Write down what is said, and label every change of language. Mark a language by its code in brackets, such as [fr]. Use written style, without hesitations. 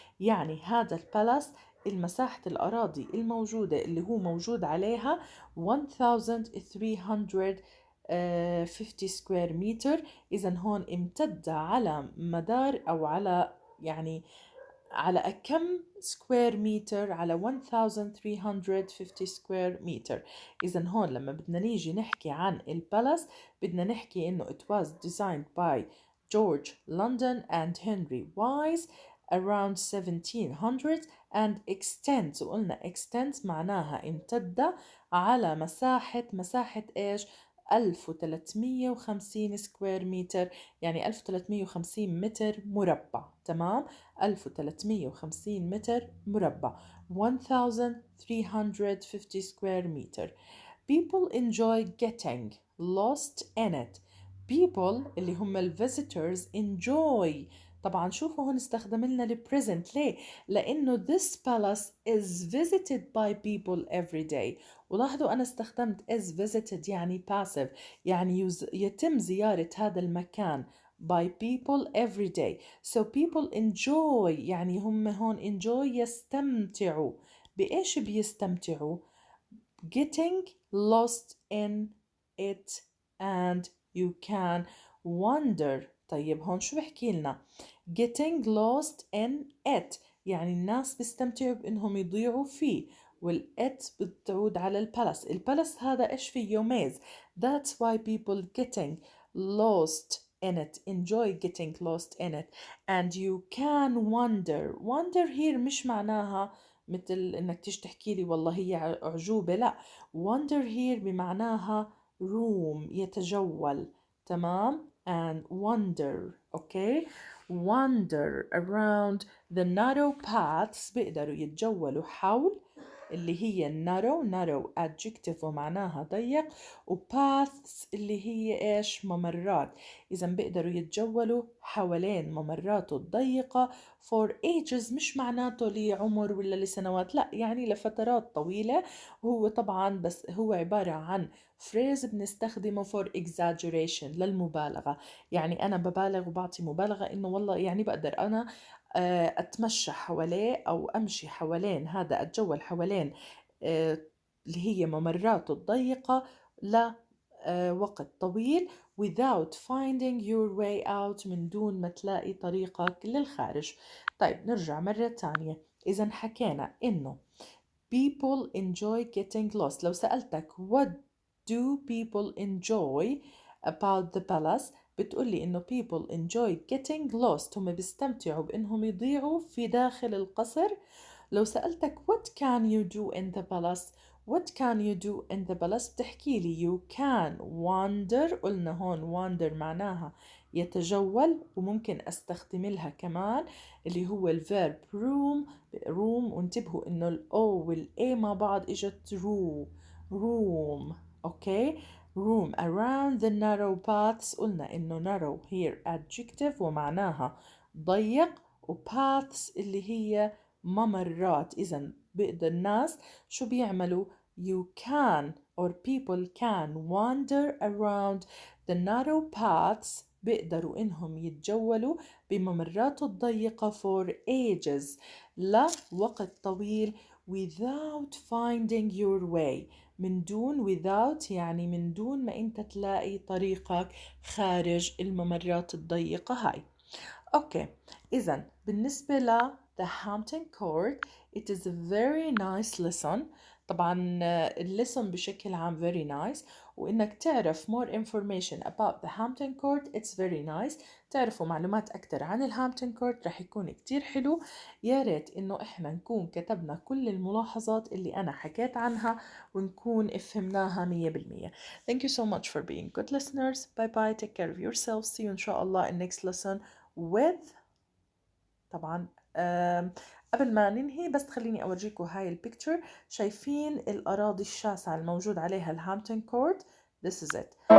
[ar] يعني هذا البالاس المساحة الأراضي الموجودة اللي هو موجود عليها 1350 سكوير متر. إذا هون امتد على مدار أو على يعني على كم سكوير متر؟ على 1350 سكوير متر. إذا هون لما بدنا نيجي نحكي عن البالاس بدنا نحكي إنه [en] it was designed by George London and Henry Wise around 1700 and extends. [ar] وقلنا extends معناها امتد على مساحة إيش؟ 1350 سكوير متر، يعني 1350 متر مربع. تمام، 1350 متر مربع 1350 [en] square meter. People enjoy getting lost in it. People [ar] اللي هم ال [en] visitors enjoy. [ar] طبعا شوفوا هون استخدم لنا ال present. ليه؟ لأنه [en] this palace is visited by people every day. [ar] ولاحظوا أنا استخدمت [en] is visited [ar] يعني passive، يعني يتم زيارة هذا المكان [en] by people every day. So people enjoy [ar] يعني هم هون enjoy يستمتعوا. بإيش بيستمتعوا؟ [en] Getting lost in it and you can wonder. [ar] طيب هون شو بحكي لنا؟ [en] Getting lost in it [ar] يعني الناس بيستمتعوا بإنهم يضيعوا فيه، والإت بتعود على البلس. البلس هذا إيش فيه؟ يميز. [en] That's why people getting lost in it enjoy getting lost in it. and you can wonder here [ar] مش معناها مثل انك تيجي تحكي لي والله هي اعجوبة، لا. [en] wonder here [ar] بمعناها room يتجول. تمام، [en] and wander. okay wander around the narrow paths [ar] بيقدروا يتجولوا حول اللي هي narrow adjective ومعناها ضيق، و paths اللي هي ايش؟ ممرات. اذا بيقدروا يتجولوا حوالين ممراته الضيقة [en] for ages [ar] مش معناته لعمر ولا لسنوات، لا، يعني لفترات طويلة. وهو طبعا بس هو عبارة عن phrase بنستخدمه [en] for exaggeration [ar] للمبالغة. يعني أنا ببالغ وبعطي مبالغة إنه والله يعني بقدر أنا أتمشى حواليه أو أمشي حوالين هذا، أتجول حوالين اللي هي ممراته الضيقة لوقت طويل [en] without finding your way out [ar] من دون ما تلاقي طريقك للخارج. طيب نرجع مرة تانية. إذا حكينا إنه [en] people enjoy getting lost. [ar] لو سألتك [en] what do people enjoy about the palace [ar] بتقولي إنه [en] people enjoy getting lost [ar] هم بيستمتعوا بإنهم يضيعوا في داخل القصر. لو سألتك [en] what can you do in the palace what can you do in the palace [ar] بتحكي لي [en] you can wander. [ar] قلنا هون wander معناها يتجول، وممكن استخدم لها كمان اللي هو الفيرب room وانتبهوا انه ال O وال A مع بعض اجت room. [en] Okay room around the narrow paths. [ar] قلنا انه [en] narrow here adjective [ar] ومعناها ضيق، و paths اللي هي ممرات. إذا بقدر الناس شو بيعملوا؟ [en] you can or people can wander around the narrow paths. [ar] بيقدروا إنهم يتجولوا بممرات الضيقة [en] for ages [ar] لوقت طويل [en] without finding your way. [ar] من دون without يعني من دون ما أنت تلاقي طريقك خارج الممرات الضيقة هاي. أوكي، إذا بالنسبة ل [en] The Hampton Court it is a very nice lesson. [ar] طبعا الليسون بشكل عام [en] very nice، [ar] وإنك تعرف [en] more information about the Hampton Court it's very nice. [ar] تعرفوا معلومات أكتر عن الهامبتون كورت رح يكون كتير حلو. يا ريت إنه إحنا نكون كتبنا كل الملاحظات اللي أنا حكيت عنها ونكون فهمناها 100%. [en] Thank you so much for being good listeners. Bye bye, take care of yourselves. See you [ar] إن شاء الله [en] in next lesson with [ar] طبعا قبل ما ننهي بس خليني أورجيكم هاي البيكتشر. شايفين الأراضي الشاسعة الموجود عليها الهامبتون كورت؟ [en] This is it.